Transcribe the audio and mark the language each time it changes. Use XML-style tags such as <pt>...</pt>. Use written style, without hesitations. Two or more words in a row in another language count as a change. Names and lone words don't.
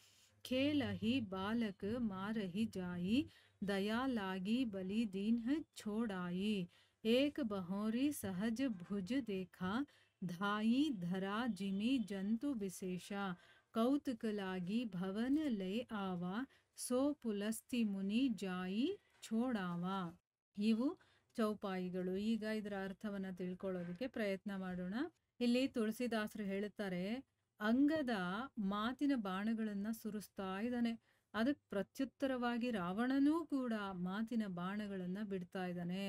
<awa>खेलहि बालक मारहि जाई दया लागी बलि दीन्ह छोड़ाई एक बहोरी सहज भुज देखा धाई धरा जिमि जंतु विशेषा कौतुक लागी भवन लय आवा सो पुलस्ति मुनि जाइ छोड़ावा.</awa> <kn>ಇವು ಚೌಪಾಯಿಗಳು. ಈಗ ಇದರ ಅರ್ಥವನ್ನ ತಿಳ್ಕೊಳ್ಳೋದಕ್ಕೆ ಪ್ರಯತ್ನ ಮಾಡೋಣ. ಇಲ್ಲಿ ತುಳಸಿದಾಸರು ಹೇಳುತ್ತಾರೆ, ಅಂಗದ ಮಾತಿನ ಬಾಣಗಳನ್ನ ಸುರಿಸ್ತಾ ಇದ್ದಾನೆ. ಅದಕ್ಕೆ ಪ್ರತ್ಯುತ್ತರವಾಗಿ ರಾವಣನೂ ಕೂಡ ಮಾತಿನ ಬಾಣಗಳನ್ನ ಬಿಡ್ತಾ ಇದ್ದಾನೆ.</kn>